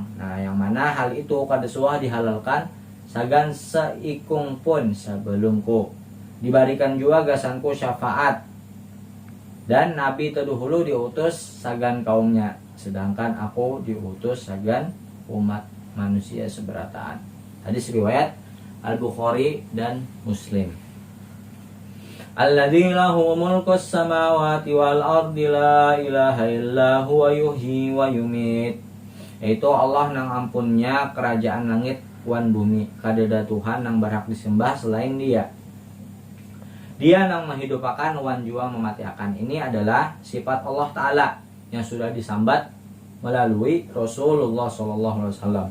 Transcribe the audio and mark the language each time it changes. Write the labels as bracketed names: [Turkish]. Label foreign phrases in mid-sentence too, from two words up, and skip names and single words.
[Banjar] Nah, yang mana hal itu kadasuah dihalalkan sagan seikung pun sebelumku. Diberikan juga gasanku syafaat. Dan Nabi terdahulu diutus sagan kaumnya, sedangkan aku diutus sagan umat manusia seberataan. [Indonesian] Hadis riwayat Al-Bukhari dan Muslim. [Arabic] الذي له ملك السماوات والأرض لا إله إلا هو يحيي ويميت. [Banjar] Yaitu Allah nang ampunnya kerajaan langit wan bumi. Kadada Tuhan nang berhak disembah selain Dia. Dia nang menghidupakan wan jua mematiakan. [Indonesian] Ini adalah sifat Allah Ta'ala yang sudah disambat melalui Rasulullah SAW.